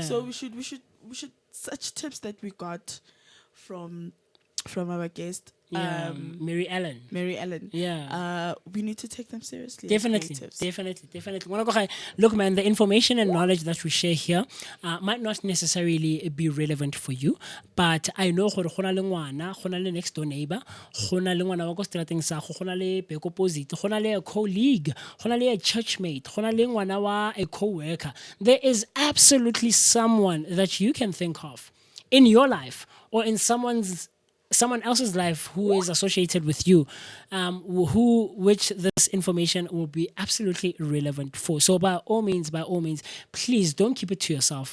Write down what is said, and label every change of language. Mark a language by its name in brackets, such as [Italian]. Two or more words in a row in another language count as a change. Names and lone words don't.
[English] So we should such tips that we got from our guest. Mary Ellen. Yeah. We need to take them seriously. Definitely. Look, man, the information and knowledge that we share here might not necessarily be relevant for you, but I know [Tswana] gore gona le ngwana, gona le [English] next door neighbor, [Tswana] gona le ngwana wa go strateng sa go, gona le [English] back opposite, [Tswana] gona le a colleague, gona le a churchmate, gona le ngwana wa a co-worker. [English] There is absolutely someone that you can think of in your life or in someone else's life who is associated with you, which this information will be absolutely relevant for. So by all means, please don't keep it to yourself.